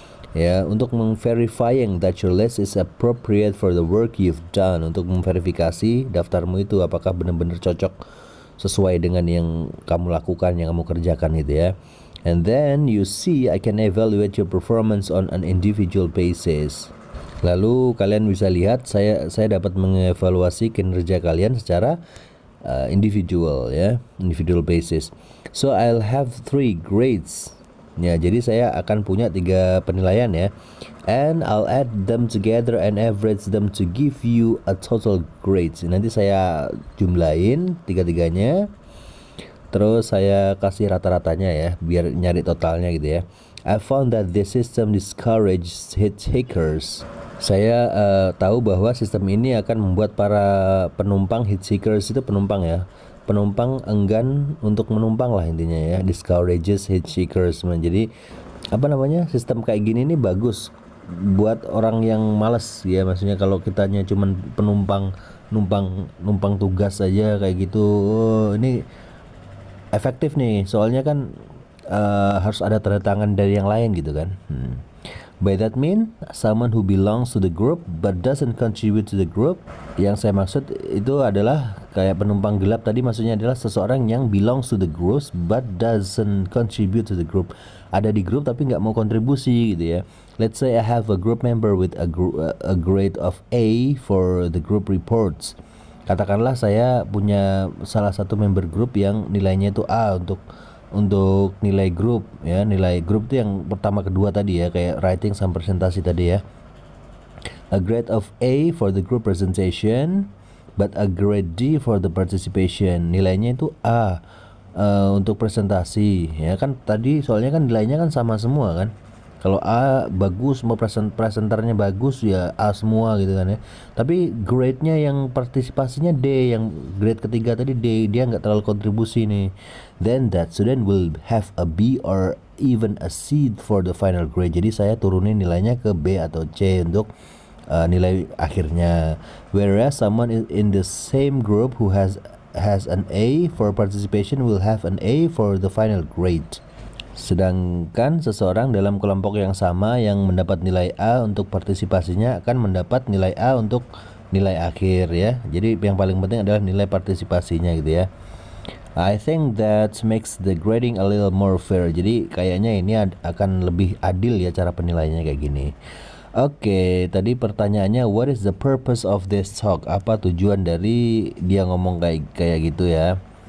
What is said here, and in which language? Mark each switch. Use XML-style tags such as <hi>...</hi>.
<id>Ya, untuk</id> <en>verifying that your list is appropriate for the work you've done,</en> <id>untuk memverifikasi daftarmu itu apakah benar-benar cocok sesuai dengan yang kamu lakukan, yang kamu kerjakan gitu ya.</id> <en>And then you see I can evaluate your performance on an individual basis.</en> <id>Lalu kalian bisa lihat saya dapat mengevaluasi kinerja kalian secara individual basis.</id> <en>So I'll have 3 grades.</en> <id>Ya, jadi saya akan punya 3 penilaian ya.</id> <en>And I'll add them together and average them to give you a total grades.</en> <id>Nanti saya jumlahin 3-3-nya. Terus saya kasih rata-ratanya ya, biar nyari totalnya gitu ya.</id> <en>I found that this system discourages hitchhikers.</en> <id>Saya tahu bahwa sistem ini akan membuat para penumpang, hitchhikers itu penumpang ya, penumpang enggan untuk menumpang lah intinya ya.</id> <en>Discourages hitchhikers.</en> <id>Jadi sistem kayak gini nih bagus buat orang yang malas ya. Maksudnya kalau kitanya cuman penumpang numpang tugas aja kayak gitu, ini efektif nih, soalnya kan harus ada tanda tangan dari yang lain gitu kan.</id> <en>By that mean, someone who belongs to the group but doesn't contribute to the group.</en> <id>Yang saya maksud itu adalah kayak penumpang gelap tadi, maksudnya adalah seseorang yang</id> <en>belongs to the group</en> <id>but doesn't contribute to the group. Ada di grup tapi nggak mau kontribusi gitu ya.</id> <en>Let's say I have a group member with a grade of A for the group reports.</en> <id>Katakanlah saya punya salah satu member grup yang nilainya itu A untuk nilai grup ya. Nilai grup itu yang pertama kedua tadi ya, kayak writing sama presentasi tadi ya.</id> <en>A grade of A for the group presentation but a grade D for the participation.</en> <id>Nilainya itu A untuk presentasi ya kan, tadi soalnya kan nilainya kan sama semua kan. Kalau A bagus, semua presenternya bagus ya A semua gitu kan ya. Tapi grade-nya yang partisipasinya D, yang grade ketiga tadi D, dia nggak terlalu kontribusi nih.</id> <en>Then that student will have a B or even a C for the final grade.</en> <id>Jadi saya turunin nilainya ke B atau C untuk nilai akhirnya.</id> <en>Whereas someone in the same group who has an A for participation will have an A for the final grade.</en> <id>Sedangkan seseorang dalam kelompok yang sama yang mendapat nilai A untuk partisipasinya akan mendapat nilai A untuk nilai akhir ya. Jadi yang paling penting adalah nilai partisipasinya gitu ya.</id> <en>I think that makes the grading a little more fair.</en> <id>Jadi kayaknya ini akan lebih adil ya cara penilaiannya kayak gini. Oke, tadi pertanyaannya</id> <en>what is the purpose of this talk?</en> <id>Apa tujuan dari dia ngomong kayak gitu ya?</id>